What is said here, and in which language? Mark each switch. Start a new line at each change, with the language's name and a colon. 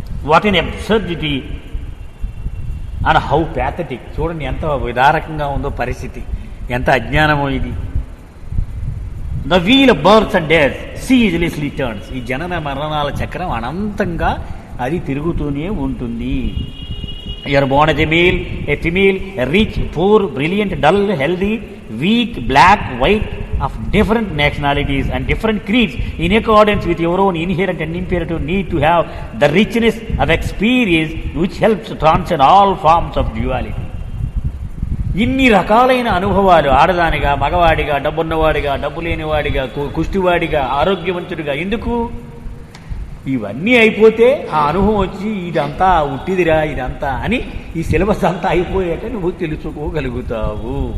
English: What in absurdity and how pathetic.
Telugu: చూడండి ఎంత విదారకంగా ఉందో పరిస్థితి, ఎంత అజ్ఞానమో ఇది.
English: The wheel of births and deaths ceaselessly turns.
Telugu: ఈ జనన మరణాల చక్రం అనంతంగా అది తిరుగుతూనే ఉంటుంది.
English: You are born as a male, a female, a rich, poor, brilliant, dull, healthy, weak, black, white, of different nationalities and different creeds, in accordance with your own inherent and imperative need to have the richness of experience which helps to transcend all forms of duality.
Telugu: ఇన్ని రకాలైన అనుభవాలు, ఆడదానిగా, మగవాడిగా, డబ్బున్నవాడిగా, డబ్బు లేనివాడిగా, కుష్టివాడిగా, ఆరోగ్యవంతుడిగా, ఎందుకు? ఇవన్నీ అయిపోతే ఆ అనుభవం వచ్చి ఇదంతా ఉట్టిదిరా ఇదంతా అని ఈ సిలబస్ అంతా అయిపోయాక నువ్వు తెలుసుకోగలుగుతావు.